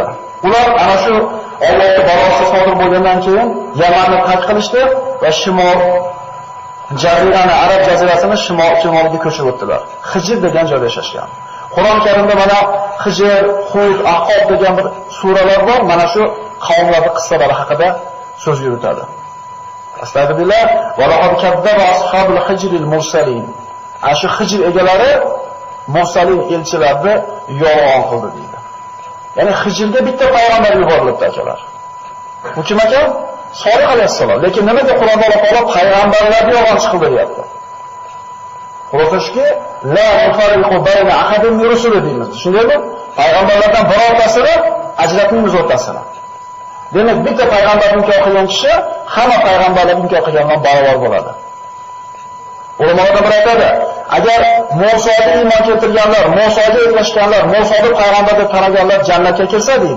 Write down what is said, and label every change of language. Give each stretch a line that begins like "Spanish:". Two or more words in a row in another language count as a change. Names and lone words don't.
Uzbek: Ular ana shu Allohning balosi sodir bo'lgandan keyin Yamanni tark qilishdi va shimol jazirani, Arab jazirasini shimoliga ko'chib o'tdilar. Hijr degan joyda yashashgan. Qur'on Karimda mana Hijr, Hud, Ahqof degan bir suralar bor. Mana shu qavmlarning qissalari haqida so'z yuritadi.
Arabic: أستغفر الله ولقد كذب أصحاب الحجر المرسلين.
Uzbek: Ashu Hijr egalari mursalin elchilarni yolg'on qildi deydi. Ya'ni Hijrga bitta payg'ambar yuborilibdi akalar. Bu kim ekan? Solih alayhissalom. Lekin nimaga Qur'onda Alloh taolo payg'ambarlarni yolg'on qildi deyapti? Xulosaski
Arabic: لا نفرق بين أحد من رسله
Uzbek: deymiz. Tushundingizmi? Payg'ambarlardan birortasini ajratmaymiz o'rtasini. Demak, bitta payg'ambar inkor qilgan kishi hamma payg'ambarlar inkor qilgandan barobar bo'ladi. Ulamolar bir aytadi, agar Musoga iymon keltirganlar, Musoga ergashganlar, Musoni payg'ambar deb taniganlar jannatga kirsa deydi.